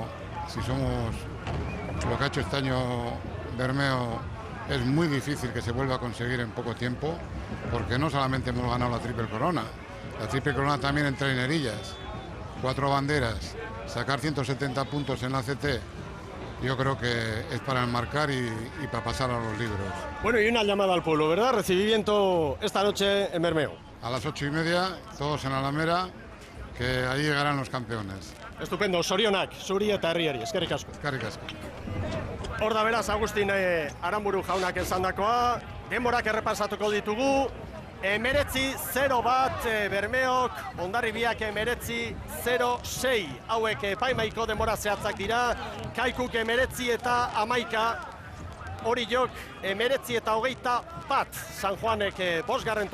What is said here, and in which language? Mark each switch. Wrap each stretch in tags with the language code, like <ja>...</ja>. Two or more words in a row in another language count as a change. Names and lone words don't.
<es>Si somos lo que ha hecho este año Bermeo, es muy difícil que se vuelva a conseguir en poco tiempo, porque no solamente hemos ganado la Triple Corona, la Triple Corona también en trainerillas, 4 banderas, sacar 170 puntos en la CT. Yo creo que es para enmarcar y para pasar a los libros. Bueno, y una llamada al pueblo, ¿verdad? Recibimiento esta noche en Bermeo. A las 8:30, todos en Alamera, que ahí llegarán los campeones. Estupendo,</es> <eu>sorionak, zuri eta herriari, eskerrik asko. Eskerrik asko. Hor da beraz, Agustin Aranburu jaunak esandakoa, denborak errepasatuko ditugu, 19-0 Bermeok, Hondarribiak 19-0-6. Hauek epaimaiko denbora zehatzak dira, Kaikuk 19 eta 11, Oriok 19 eta 21, San Juanek 5.</eu>